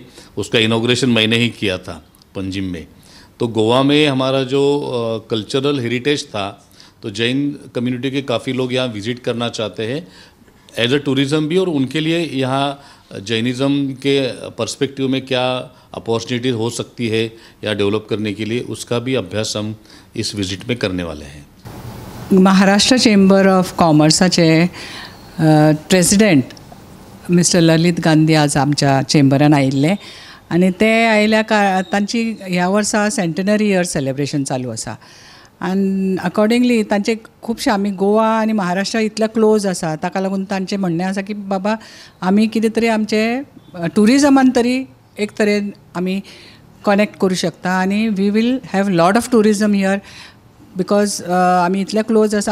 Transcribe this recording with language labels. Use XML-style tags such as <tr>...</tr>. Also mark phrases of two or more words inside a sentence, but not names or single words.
<hi>उसका इनॉग्रेशन मैंने ही किया था पंजिम में. तो गोवा में हमारा जो</hi> <en>cultural heritage</en> <hi>था, तो जैन कम्युनिटी के काफ़ी लोग यहाँ विज़िट करना चाहते हैं</hi> <en>as a tourism</en> <hi>भी, और उनके लिए यहाँ जैनिज़्म के पर्सपेक्टिव में क्या अपॉर्चुनिटी हो सकती है या डेवलप करने के लिए, उसका भी अभ्यास हम इस विजिट में करने वाले हैं.</hi> <kok>महाराष्ट्र चेंबर ऑफ कॉमर्साचे</kok> <en>president mister</en> <kok>ललित गांधी आज आमच्या चेंबरान आयिल्ले, आनी ते आयल्या तांची ह्या वर्सा</kok> <en>centenary year celebration</en> <kok>चालू आसा. आनी अकॉर्डिंगली तांचे खुबशे आमी गोवा आनी महाराष्ट्र इतले क्लोज आसा, ताका लागून तांचें म्हणणें आसा की बाबा आमी कितें तरी आमचे टुरिजमान तरी एक तरेन आमी कनेक्ट करूं शकता, आनी</kok> <en>we will have lot of tourism here because</en> <kok>आमी इतले क्लोज आसा.</kok>